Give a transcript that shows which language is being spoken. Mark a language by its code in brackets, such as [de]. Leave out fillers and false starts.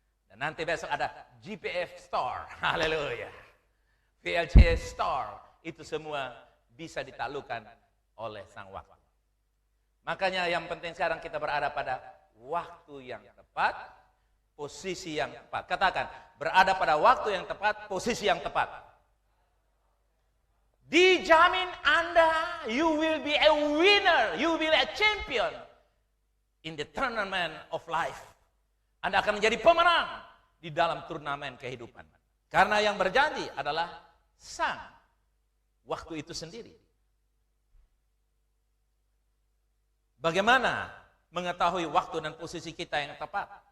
[id] Dan nanti besok ada GPF Store. Haleluya. VLC Store. Itu semua bisa ditaklukkan oleh sang waktu. Makanya yang penting sekarang kita berada pada waktu yang tepat, posisi yang tepat. Katakan, berada pada waktu yang tepat, posisi yang tepat. Dijamin Anda, [en] you will be a winner, you will be a champion in the tournament of life. [id] Anda akan menjadi pemenang di dalam turnamen kehidupan. Karena yang berjanji adalah sang waktu itu sendiri. Bagaimana mengetahui waktu dan posisi kita yang tepat?